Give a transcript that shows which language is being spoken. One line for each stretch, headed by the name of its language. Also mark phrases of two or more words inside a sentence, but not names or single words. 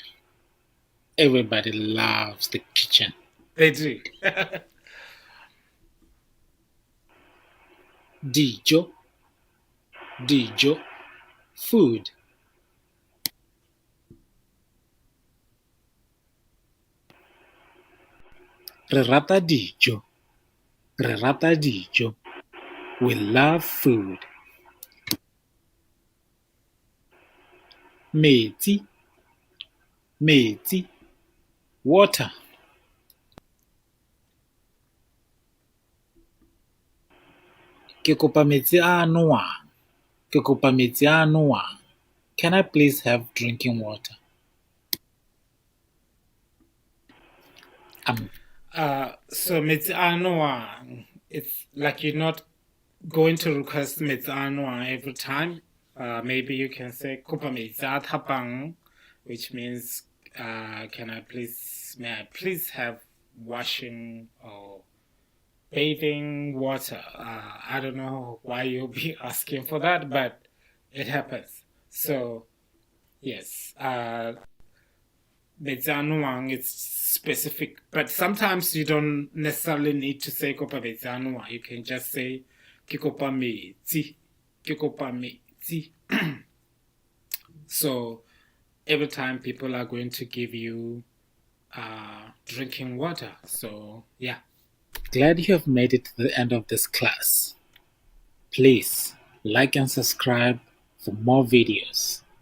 English: Everybody loves the kitchen. They do.
Tswana: Dijo. Dijo. Food. Re rata dijo. Re rata dijo.
English: We love food.
Tswana: Metsi. Metsi. Water. Ke kopa metsi a nowang. Ke kopa metsi a nowang.
English: Can I please have drinking water? So
Tswana: metsi anoa,
English: it's like you're not going to request
Tswana: metsi anoa
English: every time. Maybe you can say
Tswana: kopa metsi a thapang,
English: which means may I please have washing or bathing water. I don't know why you'll be asking for that, but it happens. So yes, Betsanuang, it's specific, but sometimes you don't necessarily need to say
Tswana: kopa betsanuang.
English: You can just say
Tswana: ke kopa metsi, ke kopa metsi.
English: So every time people are going to give you drinking water. So yeah. Glad you have made it to the end of this class. Please like and subscribe for more videos.